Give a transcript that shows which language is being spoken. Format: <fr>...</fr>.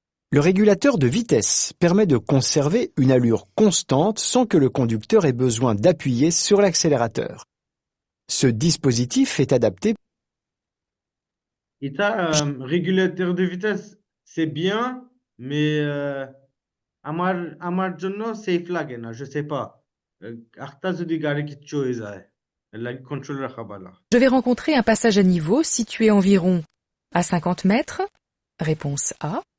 <fr>Le régulateur de vitesse permet de conserver une allure constante sans que le conducteur ait besoin d'appuyer sur l'accélérateur. Ce dispositif est adapté. Régulateur de vitesse, c'est bien, mais</fr> <bn>আমার জন্য safe লাগে না,</bn> <fr>je sais pas.</fr> <bn>একটা যদি গাড়ি কিচ্ছু হয়ে যায়, লাগে কন্ট্রোল রাখা ভালো।</bn> <fr>Je vais rencontrer un passage à niveau situé environ à 50 mètres, réponse A.</fr>